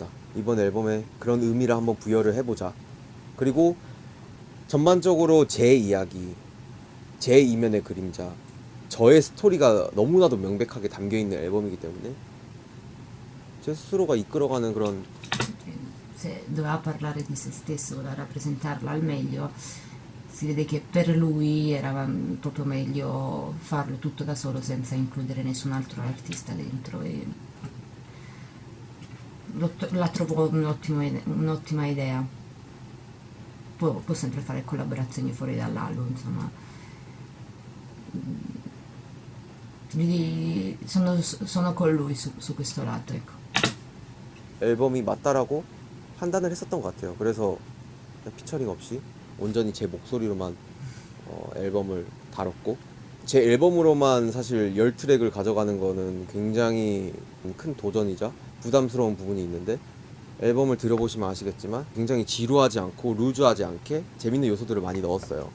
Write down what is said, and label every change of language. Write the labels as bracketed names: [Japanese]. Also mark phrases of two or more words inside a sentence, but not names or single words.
[Korean] 이번 앨범에 그런 의미를 한번 부여를 해보자. 그리고 전반적으로 제 이야기, 제 이면의 그림자, 저의 스토리가 너무나도 명백하게 담겨있는 앨범이기 때문에 제 스스로가 이끌어가는 그런 [Italian] Se doveva parlare di se stesso, voleva rappresentarla al meglio, si vede che per lui era proprio meglio farlo tutto da solo senza includere nessun altro artista dentro e la trovo un'ottima idea. Può sempre fare collaborazioni fuori dall'album, insomma. Quindi sono con lui su questo lato, ecco. [Korean] 앨범이 맞다라고 판단을 했었던 것 같아요. 그래서 그냥 피처링 없이 온전히 제 목소리로만 앨범을 다뤘고 제 앨범으로만 사실 10트랙을 가져가는 거는 굉장히 큰 도전이자 부담스러운 부분이 있는데 앨범을 들어보시면 아시겠지만 굉장히 지루하지 않고 루즈하지 않게 재밌는 요소들을 많이 넣었어요.